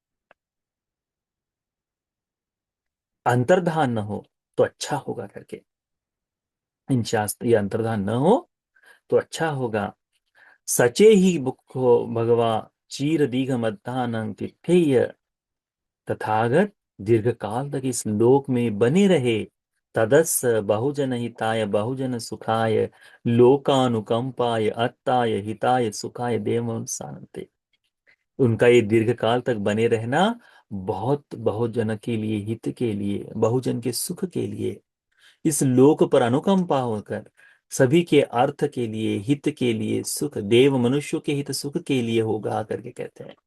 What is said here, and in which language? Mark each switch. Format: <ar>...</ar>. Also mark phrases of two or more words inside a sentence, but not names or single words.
<hi>अंतर्धान न हो तो अच्छा होगा करके, इन शास्त्र ये अंतर्धान न हो तो अच्छा होगा।</hi> <pi>सचे ही बुक्खो भगवा चीर दीघ मध्यान तिथेय,</pi> <hi>तथागत दीर्घ काल तक इस लोक में बने रहे।</hi> <pi>तदस बहुजन हिताय बहुजन सुखाय लोकानुकंपाय अत्ताय हिताय सुखाय देवं सानते।</pi> <hi>उनका ये दीर्घ काल तक बने रहना बहुत बहुजन के लिए, हित के लिए, बहुजन के सुख के लिए, इस लोक पर अनुकंपा होकर सभी के अर्थ के लिए, हित के लिए, सुख देव मनुष्यों के हित सुख के लिए होगा करके कहते हैं।</hi>